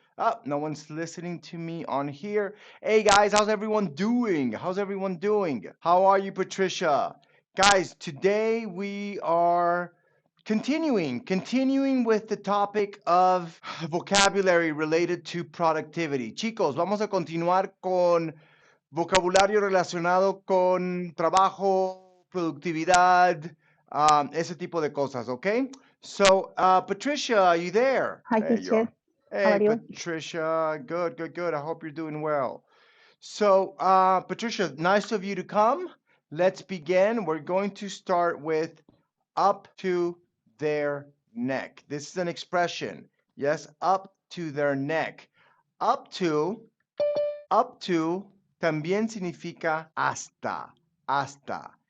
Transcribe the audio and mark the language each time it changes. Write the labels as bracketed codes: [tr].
[en] Oh, no one's listening to me on here. Hey, guys, how's everyone doing? How's everyone doing? How are you, Patricia? Guys, today we are continuing with the topic of vocabulary related to productivity. [es] Chicos, vamos a continuar con vocabulario relacionado con trabajo, productividad, ese tipo de cosas, okay? [en] So, Patricia, are you there? Hi, There you teacher. are. How Hey, are you? Patricia. Good, good, good. I hope you're doing well. So, Patricia, nice of you to come. Let's begin. We're going to start with up to their neck. This is an expression. Yes, up to their neck. [es] Up to up to también significa hasta, hasta.